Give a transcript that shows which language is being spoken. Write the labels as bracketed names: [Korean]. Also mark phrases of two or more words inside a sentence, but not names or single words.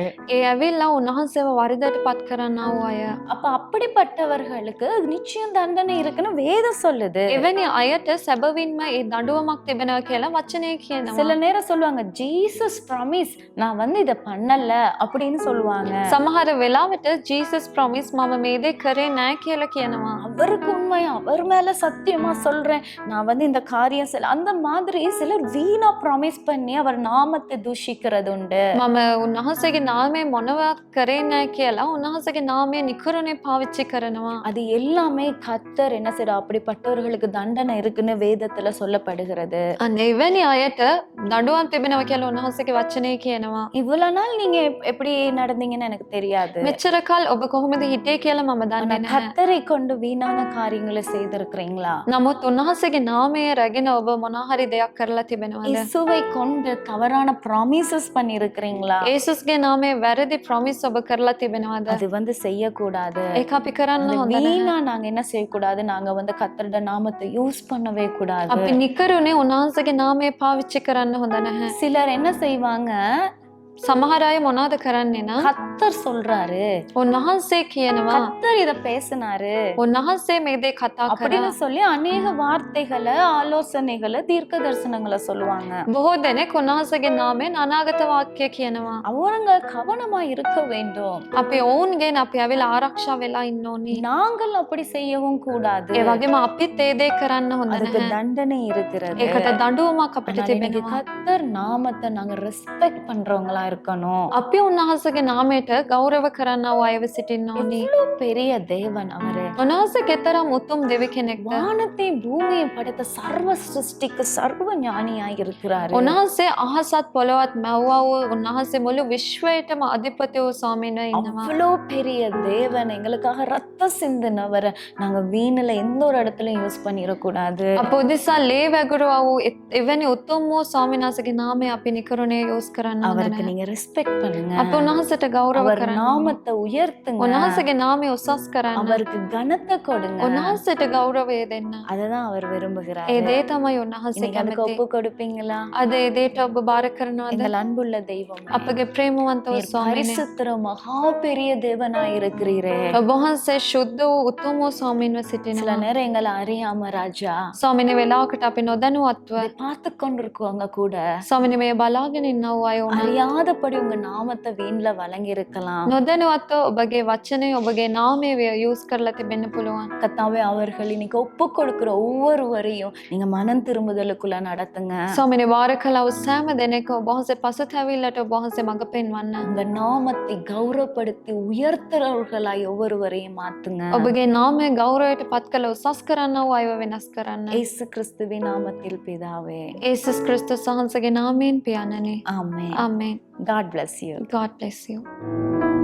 [Sinhala] ඒ ඇවිල්ලා උන්වහන්සේව වරදට පත් කරන්නා වූ අය. [Tamil] அப்ப அப்படிப்பட்டவர்களுக்கு நிச்சயம் தண்டனை இருக்குன்னு வேதம் சொல்லுது. [Sinhala] එවැනි අයට සැබවින්ම ඒ දඬුවමක් තිබෙනවා කියලා වචනේ කියනවා. [Tamil] சில நேரம் சொல்லுவாங்க, ஜீசஸ் ப்ராமிஸ், நான் இத பண்ணல அப்படின்னு சொல்லுவாங்க. [Sinhala] සමහර වෙලාවට ජීසස් ප්‍රොමිස් මම මේ දේ කරේ නැහැ කියලා කියනවා. [Tamil] அவருக்கு உண்மை, அவர் மேல சத்தியமா சொல்றேன், நான் இந்த காரியம் செய்யல, அந்த மாதிரி சிலர் வீணா ப்ராமிஸ் பண்ணி அவர் நாமத்தை தூஷிக்கிறது உண்டு. [Sinhala] මම උන්වහන්සේගේ නාමය මොනවා කරේ නැහැ කියලා උන්වහන්සේගේ නාමය නිකරුණේ පාවිච්චි කරනවා. [Tamil] அது எல்லாமே கர்த்தர் என்ன செய்யற, அப்படிப்பட்டவர்களுக்கு தண்டனை இருக்குன்னு வேதத்துல சொல்லப்படுகிறது. [Sinhala] අන්න එවැනி අයට දඬුවම් තිබෙනවා කියලා උන්වහන්සේගේ වචනේ කියනවා. [Tamil] இவ்வளவு நாள் நீங்க எப்படி நடந்தீங்கன்னு எனக்கு தெரியாது. [Sinhala] මෙච්චර කල් ඔබ කොහොමද හිටියේ කියලා මම දන්නේ නැහැ. [Tamil] கர்த்தரை கொண்டு வீணான காரியங்களை செய்திருக்கிறீங்களா? [Sinhala] නමුත් උන්වහන්සේගේ නාමය රැගෙන ඔබ මොනවා හරි දෙයක් කරලා තිබෙනවද? [Tamil] இயேசுவை கொண்டு தவறான ப்ராமிசஸ் பண்ணி இருக்கிறீங்களா? [Sinhala] යේසුස්ගේ නාමයේ වැරදි ප්‍රොමිස් ඔබ කරලා තිබෙනවද? [Tamil] அது செய்யக்கூடாது. [Sinhala] ඒක අපි කරන්න හොඳ නැහැ. [Tamil] வீணா நாங்க என்ன செய்யக்கூடாது, நாங்க கர்த்தரோட நாமத்தை யூஸ் பண்ணவே கூடாது. [Sinhala] අපි නිකරුණේ උන්වහන්සේගේ නාමය පාවිච්චි කරන්න හොඳ නැහැ. [Tamil] சிலர் என்ன செய்வாங்க, [Sinhala] සමහර අය මොනවද කරන්නේ නම් [Tamil] கர்த்தர் சொல்றாரு, [Sinhala] උන්වහන්සේ කියනවා, [Tamil] கர்த்தர் இத பேசினாரு [Sinhala] උන්වහන්සේ මේ දේ කතා [Tamil] அப்படின்னு [Sinhala] කරා. [Tamil] சொல்லி அநேக வார்த்தைகளை, ஆலோசனைகளை, தீர்க்க தரிசனங்களை சொல்லுவாங்க. [Sinhala] බොහෝ දෙනෙක් උන්වහන්සේගේ නාමයෙන් අනාගත වාක්‍ය කියනවා. [Tamil] அவங்க கவனமா இருக்க வேண்டும். [Sinhala] අපි ඔවුන්ගෙන් අපි ඇවිල්ලා ආරක්ෂා වෙලා ඉන්න ඕනි. [Tamil] நாங்கள் அப்படி செய்யவும் கூடாது. [Sinhala] ඒ වගේම අපිත් ඒ දේ කරන්න හොඳ [Tamil] அதுக்கு [Sinhala] නැහැ. [Tamil] தண்டனை இருக்கிறது. [Sinhala] ඒකට දඬුවමක් අපිට [Tamil] ஆனால் இன்னைக்கு [Sinhala] තිබෙනවා. [Tamil] கர்த்தர் நாமத்தை நாங்க ரெஸ்பெக்ட் பண்றவங்களா இருக்கணும். [Sinhala] අපි උන්වහන්සේගේ නාමයට ගෞරව කරන්නා වූ අයව සිටින්න ඕනි. [Tamil] எவ்வளவு பெரிய தேவன் அவரு. [Sinhala] උන්වහන්සේ කෙතරම් උතුම් දෙවි කෙනෙක්ද? [Tamil] வானத்தையும் பூமியையும் படைத்த சர்வ சிருஷ்டிக்கு சர்வ ஞானியாய் இருக்கிறாரு. [Sinhala] උන්වහන්සේ අහසත් පොළවත් මැව්වා වූ උන්වහන්සේ මුළු විශ්වයටම අධිපති වූ ස්වාමීන් ඉන්නවා. [Tamil] அவ்வளோ பெரிய தேவன், எங்களுக்காக ரத்தம் சிந்தினவர் நாங்க வீணுல எந்த ஒரு இடத்துலயும் யூஸ் பண்ணிடக்கூடாது. [Sinhala] අප උදෙසා ලේ වැගුරුවා වූ එවැනි උතුම් වූ ස්වාමීන් වහන්සේගේ නාමය අපි නිකරුණේ යූස් කරන්න හොඳ [Tamil] அவருக்கு [Sinhala] නැහැ. [Tamil] நீங்க ரெஸ்பெக்ட் பண்ணுங்க. [Sinhala] අපි උන්වහන්සේට ගෞරව [Tamil] அவர் [Sinhala] කරන්න. [Tamil] நாமத்தை உயர்த்துங்க. [Sinhala] උන්වහන්සේගේ නාමය උසස් කරන්න. [Tamil] அவருக்கு கனத்தை கொடுங்க. [Sinhala] උන්වහන්සේට ගෞරවය දෙන්න. [Tamil] அததான் அவர் விரும்புகிறார். [Sinhala] ඒ දේ තමයි උන්වහන්සේ [Tamil] இன்னைக்கு அதுக்கு [Sinhala] කැමති. [Tamil] ஒப்பு கொடுப்பீங்களா? [Sinhala] අද ඒ දේට ඔබ බාර කරනවද? [Tamil] எங்கள் அன்புள்ள தெய்வம், [Sinhala] අපගේ ප්‍රේමවන්ත වූ ස්වාමීනි, [Tamil] பரிசுத்தர மகா பெரிய தேவனாய் இருக்கிறீரே. [Sinhala] ඔබ වහන්සේ ශුද්ධ වූ උතුම් වූ ස්වාමීන්ව [Tamil] சில [Sinhala] සිටිනවා. [Tamil] நேரம் எங்களை அறியாம ராஜா [Sinhala] ස්වාමීනි, වෙලාවකට අපි නොදැනුවත්ව [Tamil] இதை பார்த்து கொண்டிருக்கவங்க கூட [Sinhala] ස්වාමීනි මේ බලාගෙන ඉන්නව අය උනා [Tamil] அறியாத அறியாதபடி உங்க நாமத்தை வீண்ல வழங்கி இருக்கலாம். [Sinhala] නොදැනුවත්ව ඔබගේ වචනය ඔබගේ නාමය යූස් කරලා තිබෙන්න පුළුවන්. [Tamil] கத்தாவே அவர்கள் இன்னைக்கு ஒப்பு கொடுக்கிற ஒவ்வொருவரையும் நீங்க மனம் திரும்புதலுக்குள்ள நடத்துங்க. [Sinhala] ස්වාමිනේ වාර කළා වූ සෑම දෙනෙක් ඔබ වහන්සේ පසුතැවිල්ලට ඔබ වහන්සේ මඟ පෙන්වන්න. [Tamil] உங்க நாமத்தை கௌரவப்படுத்தி உயர்த்துறவர்களாய் ஒவ்வொருவரையும் மாத்துங்க. [Sinhala] ඔබගේ නාමය ගෞරවයට පත් කළ උසස් කරන්න වූ අයව වෙනස් කරන්න. [Tamil] இயேசு கிறிஸ்துவின் நாமத்தில் பிதாவே. [Sinhala] යේසුස් ක්‍රිස්තුස් වහන්සේගේ නාමයෙන් පියාණනි. [Tamil] ஆமென். [Sinhala] ආමේන්. [English] God bless you. God bless you.